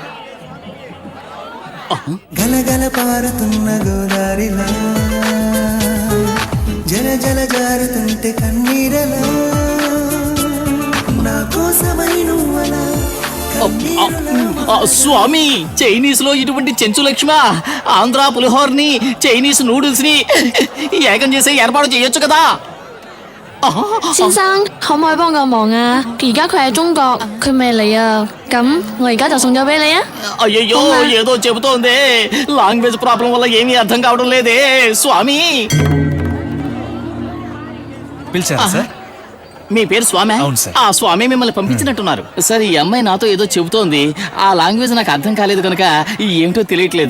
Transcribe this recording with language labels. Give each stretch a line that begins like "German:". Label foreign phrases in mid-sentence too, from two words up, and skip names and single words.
Telugu: గలగల పారుతున్న గోదారిలా జల జల జారుతుంటే కన్నీరలా నా కోసమై నువ్వలా. స్వామి, చైనీస్ లో ఇటువంటి చెంచు లక్ష్మ, ఆంధ్ర పులిహోర్ని,
English: Chinese noodles
Telugu: ని ఏకం చేసే ఏర్పాటు చేయొచ్చు కదా.
Cantonese: 先生，可唔可以幫個忙啊？而家佢喺中國，佢未嚟啊。咁我而家就送咗俾你啊。
Telugu: అయ్యయ్యో, ఏదో చెబుతోంది.
English: language problem
Telugu: వల్ల ఏమీ అర్థం కావడం లేదే స్వామి. పిలిచారా సార్? మీ పేరు స్వామి? అవును సార్. ఆ స్వామి మిమ్మల్ని పంపించినట్టున్నారు సార్. ఈ అమ్మాయి నాతో ఏదో చెబుతోంది. ఆ లాంగ్వేజ్ నాకు అర్థం కాలేదు కనుక ఏమిటో తెలియట్లేదు.